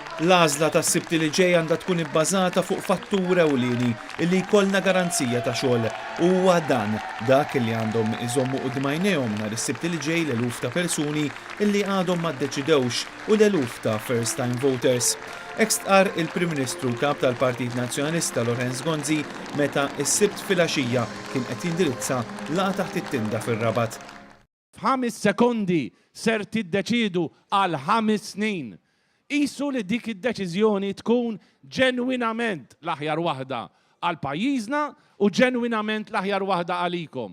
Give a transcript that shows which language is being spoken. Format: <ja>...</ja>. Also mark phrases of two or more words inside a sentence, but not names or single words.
<mt>L-għażla tas-sibt li ġej għandha tkun ibbażata fuq fattur ewlieni illi jkollna garanzija ta' xogħol. Huwa dan dak li għandhom iżommu quddiem għajnejhom nhar is-sibt li ġej l-eluf ta' persuni illi għadhom ma ddeċidewx u l-eluf ta'</mt> <en>first time voters.</en> <mt>Ekstqar il-Prim Ministru kap tal-Partit Nazzjonalista Lorenz Gonzi meta s-sibt filgħaxija kien qed jindirizza laqgħa taħt it-tinda fir-Rabat. F'5 sekondi ser tiddeċidu għal 5 snin. Qisu li dik id-deċiżjoni tkun ġenwinament l-aħjar waħda għal pajjiżna u ġenwinament l-aħjar waħda għalikom.</mt>